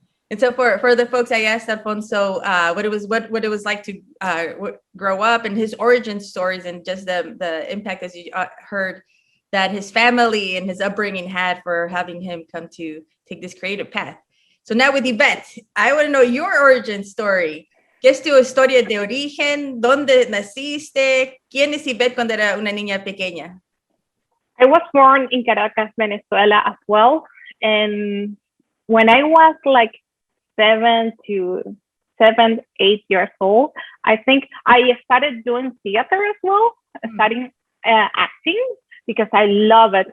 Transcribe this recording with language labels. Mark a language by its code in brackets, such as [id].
[en] And so for the folks, I asked Alfonso what it was like to grow up and his origin stories, and just the impact, as you heard, that his family and his upbringing had for having him come to take this creative path. So now with Ivette, I want to know your origin story. [es] ¿Qué es tu historia de origen? ¿Dónde naciste? ¿Quién es Ivette cuando era una niña pequeña? [en] I was born in Caracas, Venezuela as well. And when I was like 7 7, 8 years old. I think I started doing theater as well, studying acting because I love it.